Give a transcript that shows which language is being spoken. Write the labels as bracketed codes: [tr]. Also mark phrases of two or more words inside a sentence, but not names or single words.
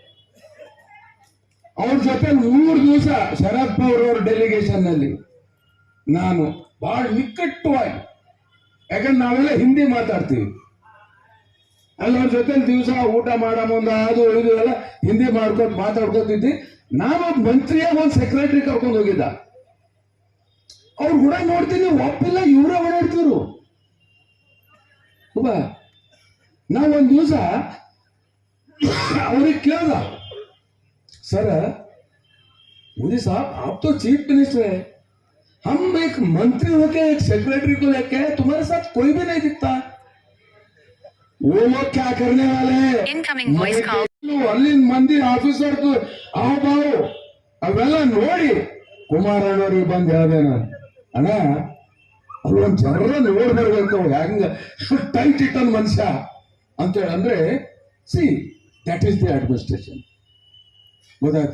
[kn] ಅವ್ರ ಜೊತೆ 3 ದಿವಸ ಶರದ್ ಪವಾರ್ ಅವ್ರ ಡೆಲಿಗೇಷನ್ ನಲ್ಲಿ ನಾನು ಬಹಳ ನಿಕಟವಾಗಿ, ಯಾಕಂದ್ರೆ ನಾವೆಲ್ಲ ಹಿಂದಿ ಮಾತಾಡ್ತೀವಿ, ಅಲ್ಲವ್ರ ಜೊತೆ ದಿವಸ ಊಟ ಮಾಡೋ ಮುಂದೆ ಅದು ಇದು ಎಲ್ಲ ಹಿಂದಿ ಮಾತಾಡ್ಕೊತಿದ್ವಿ. ನಾನು ಮಂತ್ರಿಯಾಗ ಒಂದು ಸೆಕ್ರೆಟರಿ ಕರ್ಕೊಂಡು ಹೋಗಿದ್ದ. ಅವ್ರು ಕೂಡ ನೋಡ್ತೀನಿ, ಒಪ್ಪಿಲ್ಲ, ಇವರೇ ಓಡಾಡ್ತಿದ್ರು. ನಾವು ಒಂದು ದಿವಸ ಅವ್ರಿಗೆ ಕೇಳ್ದ, [hi] सर मोदी साहब आप तो [en] chief minister [hi] है, हम एक मंत्री होके एक सेक्रेटरी को लेके तुम्हारे साथ कोई भी नहीं दिखता, वो लोग क्या करने वाले हैं? [kn] अಲ್ಲಿನ ಮಂದಿ ಆಫೀಸರ್ आओ ಬಾವು ಅವೆಲ್ಲ ನೋಡಿ ಕುಮಾರಣ್ಣವ್ರಿಗೆ ಬಂದು ಹೇಳಿದೆ ನಾನು, ಅಣ್ಣ ಅಲ್ಲೊಂದು ಜನರ ನೋಡಿ ಬರ್ಬೇಕು, ಹೆಂಗ ಟೈಟ್ ಇಟ್ಟನ್ ಮನುಷ್ಯ ಅಂತೇಳಿ. ಅಂದ್ರೆ [en] see that is the administration, [kn] ಗೊತ್ತಾಯ್ತಾ?